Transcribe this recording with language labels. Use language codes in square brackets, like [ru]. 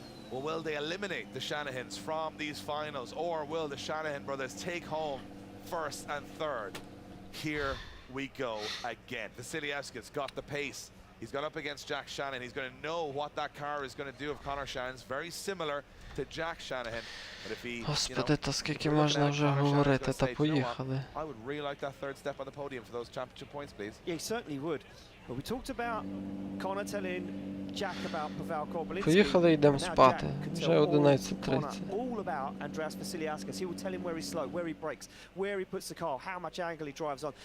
[en] Well, will they eliminate the Shanahans from these finals, or will the Shanahan brothers take home first and third? Here we go again. Vasiliauskas got the pace. He's got up against Jack Shanahan. He's going to know what that car is going to do of Connor Shanahan's. Very similar to Jack Shanahan. But if he, [uk] Господи, та скільки можна вже говорити, та поїхали. [en] I would really like that third step on the podium for those championship points, please. Yeah, he certainly would. But we talked about Connor telling Jack about Pavel Korpelinski. [uk] Поїхали, йдемо спати. Вже 11:30. [en] All about Andreas Vasiliauskas. He will tell him where he's slow, where he brakes, where he puts the car, how much angle he drives on.